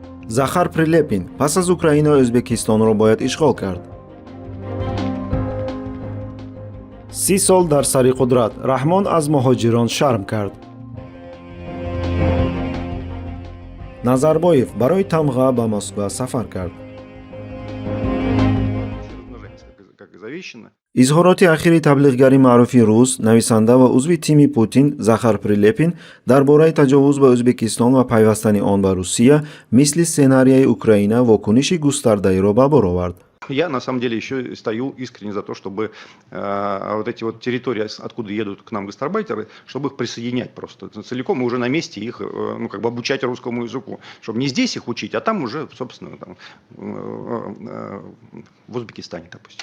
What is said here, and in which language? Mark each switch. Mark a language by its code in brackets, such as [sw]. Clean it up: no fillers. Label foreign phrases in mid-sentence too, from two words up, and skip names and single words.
[tg] Захар Прилепин пас аз Украина Ӯзбекистонро бояд ишғол карди. 30 сол дар сари қудрат Раҳмон аз муҳоҷирон шарм карди. Назарбоев барои тамға ба Москва сафар карди. Изҳороти ахири таблиғгари маъруфи рус, нависанда ва узви тими Путин Захар Приlepin дар бораи таҷовуз ба Ӯзбекистон ва пайвастани он ба Русия мисли сценарияи Украина вокуниши густардаиро ба бор овард. [ru] Я на самом деле еще стою искренне за то, чтобы вот эти вот территории, откуда едут к нам гастарбайтеры, чтобы их присоединять просто целиком и уже на месте их, ну, как бы обучать русскому языку, чтобы не здесь их учить, а там уже, собственно, там, в Узбекистане, допустим.